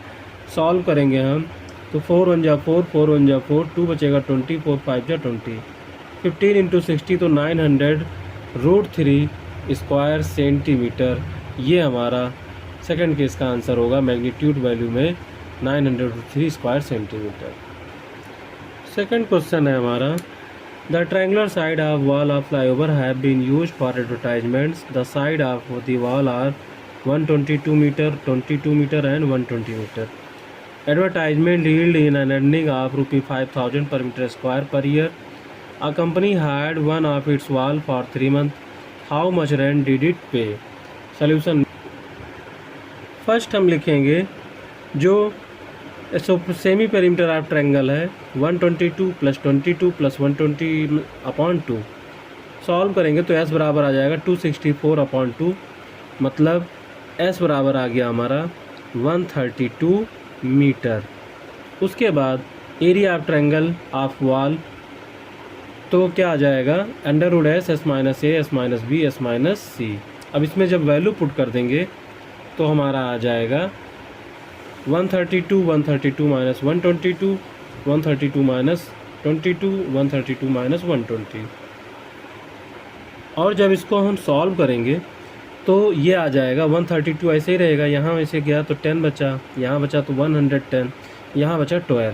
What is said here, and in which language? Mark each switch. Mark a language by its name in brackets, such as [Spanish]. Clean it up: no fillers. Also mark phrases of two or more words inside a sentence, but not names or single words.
[Hindi] सॉल्व करेंगे हम तो 4 1 जा 4, 4 1 जा 4, 2 बचेगा 20, 4 5 जा 20, 15 इंटू 60 तो 900 √3² सेंटीमीटर। ये हमारा [English] second case [Hindi] का आंसर होगा, [English] magnitude value [Hindi] में 900 √3² सेंटीमीटर। [English] second question [Hindi] है हमारा, [English] the triangular side of wall of flyover have been used for advertisements. the side of the wall are 122 meter, 22 meter and 120 meter. Advertisement yield in an earning of ₹5,000 per meter square per year. A company had one of its wall for 3 months. How much rent did it pay? Solution. [Hindi] फर्स्ट हम लिखेंगे जो [English] semi perimeter of triangle [Hindi] है 122 + 22 + 120/2। सॉल्व करेंगे तो s बराबर आ जाएगा 264/2, मतलब s बराबर आ गया हमारा 132 मीटर। उसके बाद [English] area of triangle of wall [Hindi] तो क्या आ जाएगा √s s - a s - b s - c। अब इसमें जब [English] value put [Hindi] कर देंगे तो हमारा आ जाएगा 132 132 - 122 132 - 22 132 - 120। और जब इसको हम सॉल्व करेंगे तो ये आ जाएगा 132 ऐसे ही रहेगा, यहाँ ऐसे गया तो 10 बचा, यहाँ बचा तो 110, यहाँ बचा 12।